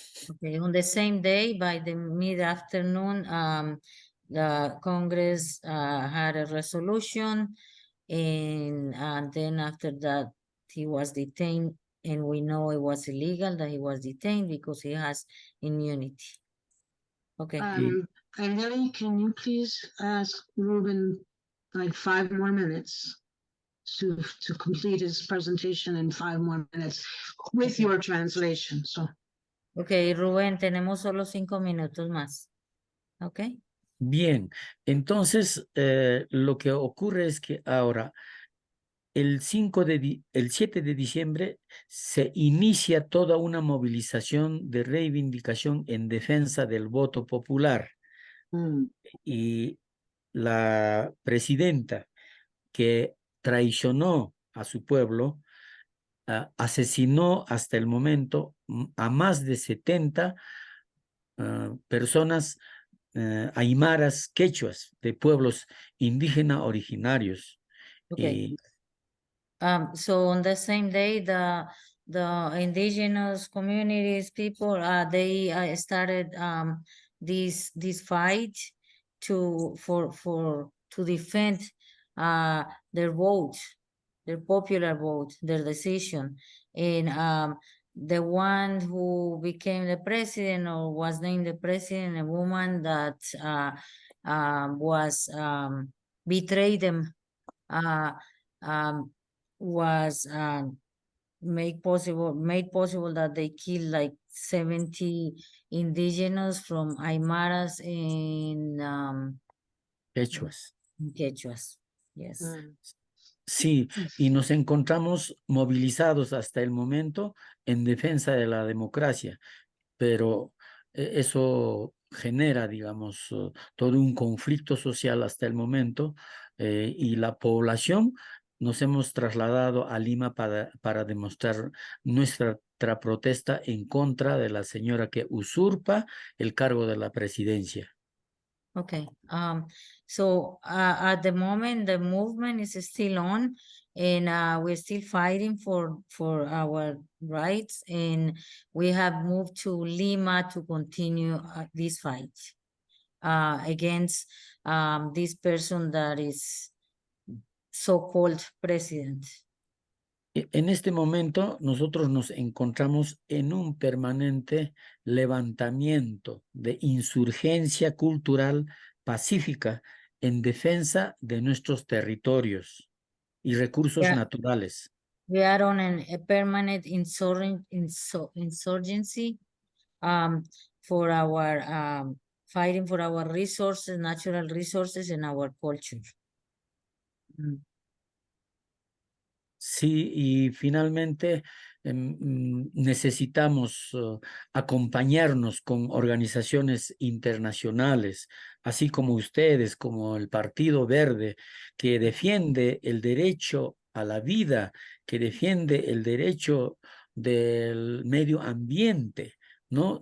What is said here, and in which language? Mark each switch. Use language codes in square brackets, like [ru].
[en] Okay, on the same day, by the mid-afternoon, the Congress had a resolution, and then after that, he was detained, and we know it was illegal that he was detained because he has immunity. Okay. And Lily, can you please ask Ruben like 5 more minutes to complete his presentation in 5 more minutes with your translation? So [es] Okay, Rubén, tenemos solo 5 minutos más. Okay. Bien, entonces lo que ocurre es que ahora el 7 de diciembre se inicia toda una movilización de reivindicación en defensa del voto popular Mm, y la presidenta que traicionó a su pueblo asesinó hasta el momento a más de 70 personas aymaras, quechuas, de pueblos indígenas originarios. [en] Okay. [es] Y [en] So on the same day, the indigenous communities people, they started this fight to defend their vote, their popular vote, their decision, and the one who became the president or was named the president, a woman that was betrayed them. Um, was made possible that they killed like 70 indigenous from Aymaras and quechuas. Quechuas. Yes. mm. [es] Sí, y nos encontramos movilizados hasta el momento en defensa de la democracia, pero eso genera, digamos, todo un conflicto social hasta el momento y la población nos hemos trasladado a Lima para demostrar nuestra protesta en contra de la señora que usurpa el cargo de la presidencia. [en] Okay. So at the moment, the movement is still on, and we're still fighting for our rights, and we have moved to Lima to continue this fight against this person that is so-called president. [es] En este momento nosotros nos encontramos en un permanente levantamiento de insurgencia cultural pacífica en defensa de nuestros territorios y recursos [en] Yeah. [es] naturales. [en] We are on a permanent insurgency for our fighting for our resources, natural resources, and our culture. [es] Sí, y finalmente necesitamos acompañarnos con organizaciones internacionales, así como ustedes, como el Partido Verde, que defiende el derecho a la vida, que defiende el derecho del medio ambiente, ¿no?